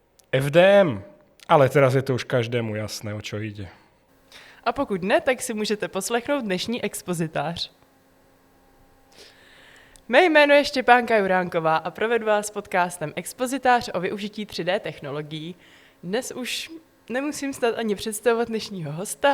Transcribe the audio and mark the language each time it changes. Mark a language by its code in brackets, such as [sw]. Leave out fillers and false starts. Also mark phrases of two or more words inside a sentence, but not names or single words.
[sk] FDM, ale teraz je to už každému jasné, o čo ide. [cs] A pokud ne, tak si můžete poslechnout dnešní expozitář. Mé jméno je Štěpánka Juránková a provedu vás podcastem Expozitář o využití 3D technologií. Dnes už nemusím snad ani představovat dnešního hosta.